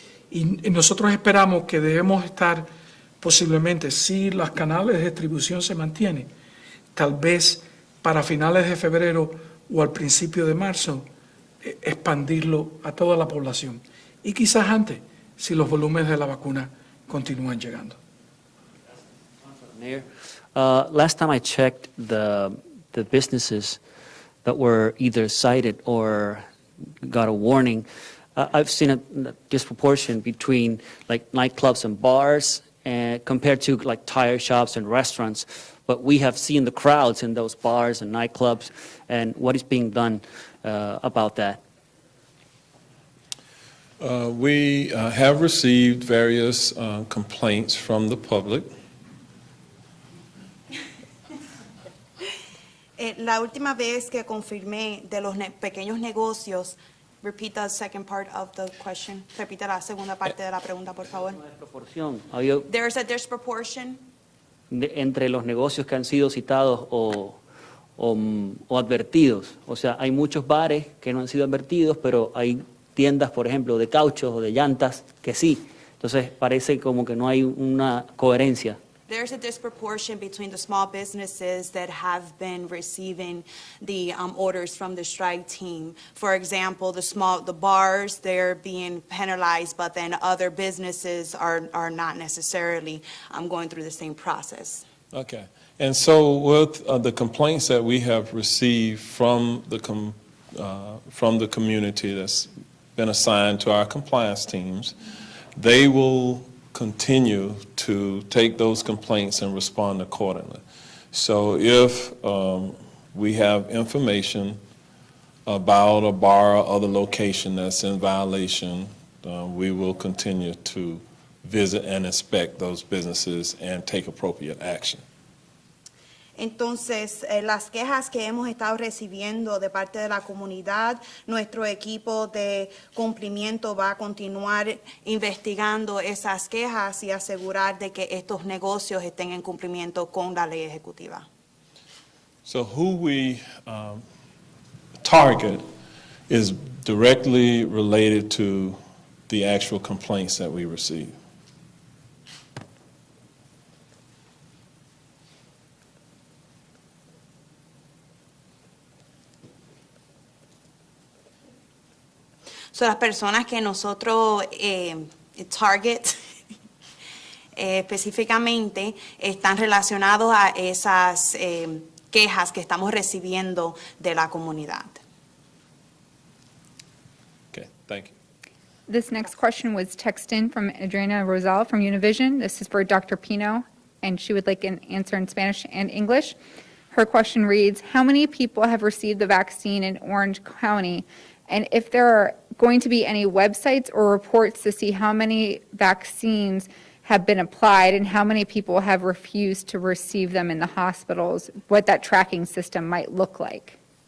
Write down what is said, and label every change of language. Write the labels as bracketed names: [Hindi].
[Spanish] Y nosotros esperamos que debemos estar posiblemente, si los canales de distribución se mantienen, tal vez para finales de febrero o al principio de marzo, expandirlo a toda la población. Y quizás antes, si los volúmenes de la vacuna continúan llegando. [English] Mayor, last time I checked the businesses that were either cited or got a warning, I've seen a disproportion between like nightclubs and bars compared to like tire shops and restaurants. But we have seen the crowds in those bars and nightclubs, and what is being done about that? We have received various complaints from the public. [Spanish] La última vez que confirmé de los pequeños negocios, [English] repeat the second part of the question. [Spanish] Repita la segunda parte de la pregunta, por favor. Proporción. [English] There's a disproportion [Spanish] Entre los negocios que han sido citados o advertidos. O sea, hay muchos bares que no han sido advertidos, pero hay tiendas, por ejemplo, de cauchos o de llantas que sí. Entonces, parece como que no hay una coherencia [English] there's a disproportion between the small businesses that have been receiving the orders from the strike team. For example, the bars, they're being penalized, but then other businesses are not necessarily going through the same process. Okay. And so with the complaints that we have received from the community that's been assigned to our compliance teams, they will continue to take those complaints and respond accordingly. So if we have information about a bar or other location that's in violation, we will continue to visit and inspect those businesses and take appropriate action. [Spanish] Entonces, las quejas que hemos estado recibiendo de parte de la comunidad, nuestro equipo de cumplimiento va a continuar investigando esas quejas y asegurar de que estos negocios estén en cumplimiento con la ley ejecutiva. [English] So who we target is directly related to the actual complaints that we receive. [Spanish] So, las personas que nosotros target específicamente están relacionados a esas quejas que estamos recibiendo de la comunidad. [English] Okay, thank you. This next question was texted in from Adriana Rosal from Univision. This is for Dr. Pino, and she would like an answer in Spanish and English. Her question reads, how many people have received the vaccine in Orange County? And if there are going to be any websites or reports to see how many vaccines have been applied and how many people have refused to receive them in the hospitals, what that tracking system might look like.